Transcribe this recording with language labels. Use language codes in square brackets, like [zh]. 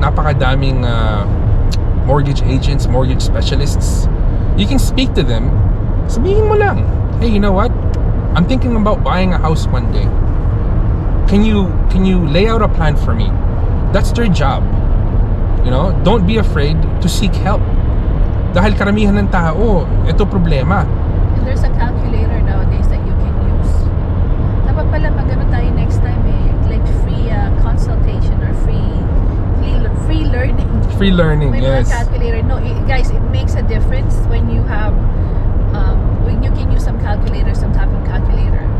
[tl] Napakadaming [en] mortgage agents, mortgage specialists. You can speak to them. [tl] Sabihin mo lang, [en] hey, you know what? I'm thinking about buying a house one day. Can you lay out a plan for me? That's their job. You know, don't be afraid to seek help. [tl] Dahil karamihan ng tao, ito problema. [en] And there's a calculator nowadays that you can use. [tl] Dapat pala magano tayo next time like [en] free consultation or free learning. Free learning, [tl] May [en] yes. [tl] mga calculator. [en] No, guys, it makes a difference when you have when you can use some calculator, some type of calculator.